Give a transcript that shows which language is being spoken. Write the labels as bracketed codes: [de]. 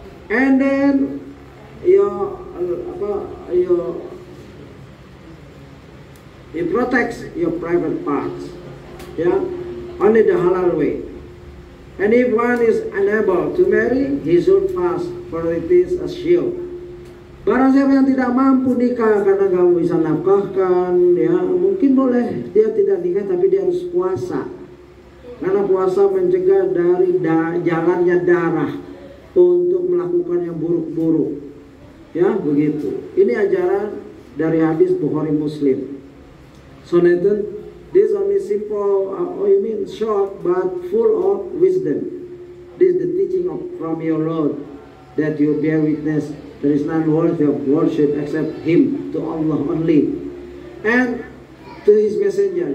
[en] And then it protects your private parts, yeah, only the halal way. And if one is unable to marry, he should fast, for it is a shield. [id] Barang siapa yang tidak mampu nikah karena kamu bisa nafkahkan, ya mungkin boleh dia tidak nikah tapi dia harus puasa, karena puasa mencegah dari jalannya darah untuk melakukan yang buruk-buruk, ya begitu. Ini ajaran dari hadis Bukhari Muslim. [en] So Nathan, this only simple, short but full of wisdom. This is the teaching from your Lord, that you bear witness there is none worthy of worship except Him, to Allah only, and to His messenger.